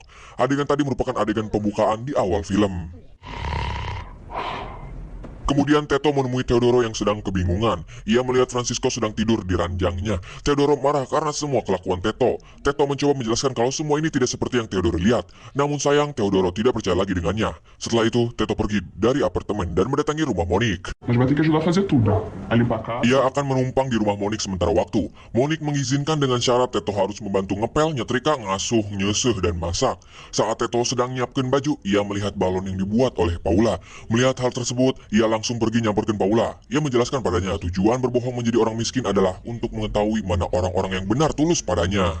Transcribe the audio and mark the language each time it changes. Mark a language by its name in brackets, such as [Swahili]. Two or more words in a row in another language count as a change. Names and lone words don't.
[Indonesian] Adegan tadi merupakan adegan pembukaan di awal film. Kemudian Teto menemui Theodoro yang sedang kebingungan. Ia melihat Francisco sedang tidur di ranjangnya. Theodoro marah karena semua kelakuan Teto. Teto mencoba menjelaskan kalau semua ini tidak seperti yang Theodoro lihat. Namun sayang, Theodoro tidak percaya lagi dengannya. Setelah itu, Teto pergi dari apartemen dan mendatangi rumah Monique. [Portuguese] Mas vai ter que ajudar a fazer tudo. A limpar a casa. [Indonesian] Ia akan menumpang di rumah Monique sementara waktu. Monique mengizinkan dengan syarat Teto harus membantu ngepel, nyetrika, ngasuh, nyeseh, dan masak. Saat Teto sedang nyiapkan baju, ia melihat balon yang dibuat oleh Paula. Melihat hal tersebut, ia langsung pergi nyamperkan Paula. Ia menjelaskan padanya tujuan berbohong menjadi orang miskin adalah untuk mengetahui mana orang-orang yang benar tulus padanya.